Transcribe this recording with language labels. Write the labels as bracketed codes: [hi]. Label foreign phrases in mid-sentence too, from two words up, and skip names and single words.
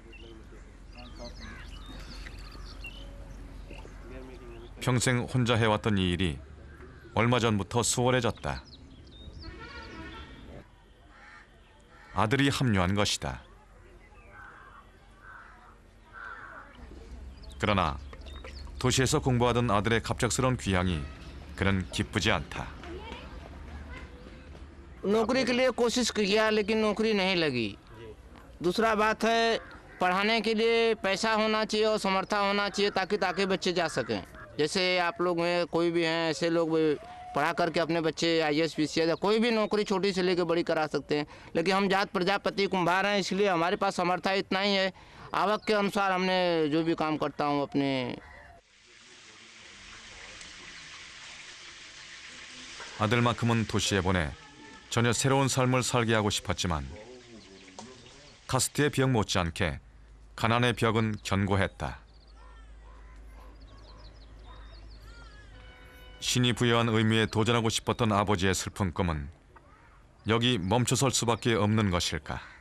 [ko] 평생 혼자 해왔던 이 일이 얼마 전부터 수월해졌다. 아들이 합류한 것이다. 그러나 도시에서 공부하던 아들의 갑작스러운 귀향이 그는 기쁘지 않다. [hi] नौकरी के लिए कोशिश किया लेकिन नौकरी नहीं लगी। दूसरा बात है पढ़ाने के लिए पैसा होना चाहिए और समर्था होना चाहिए ताकि बच्चे जा सकें। जैसे आप लोग हैं, कोई भी हैं, ऐसे लोग पढ़ा करके अपने बच्चे IAS PCS या कोई भी नौकरी छोटी से लेकर बड़ी करा सकते हैं। लेकिन हम जात प्रजापति कुंभार हैं, इसलिए हमारे पास समर्था इतना ही है। आवक के अनुसार हमने जो भी काम करता हूँ अपने। [ko] 아들만큼은 도시에 보내 전혀 새로운 삶을 살게 하고 싶었지만 카스트의 벽 못지않게 가난의 벽은 견고했다. 신이 부여한 의미에 도전하고 싶었던 아버지의 슬픈 꿈은 여기 멈춰설 수밖에 없는 것일까?